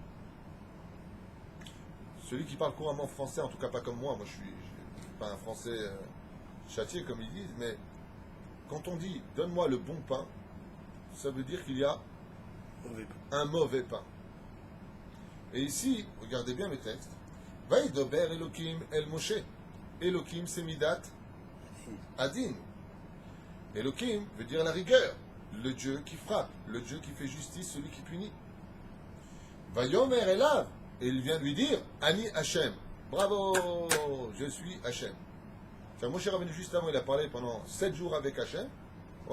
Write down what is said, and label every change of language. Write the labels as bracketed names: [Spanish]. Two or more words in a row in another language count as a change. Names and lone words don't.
[French] Celui qui parle couramment français, en tout cas pas comme moi je suis pas un français châtié comme ils disent, mais quand on dit « donne-moi le bon pain », ça veut dire qu'il y a un mauvais pain. Et ici, regardez bien le texte, « [Hebrew] וידבר אלוהים אל משה ». [French] Elohim, c'est [Hebrew] מידת הדין. [French] Elohim veut dire la rigueur, le Dieu qui frappe, le Dieu qui fait justice, celui qui punit. [Hebrew] ויאמר אליו, [French] et il vient lui dire, [Hebrew] אני השם. [French] Bravo, je suis Hachem. Moshe Rabbeinu, juste avant, il a parlé pendant 7 jours avec Hachem. Ouais.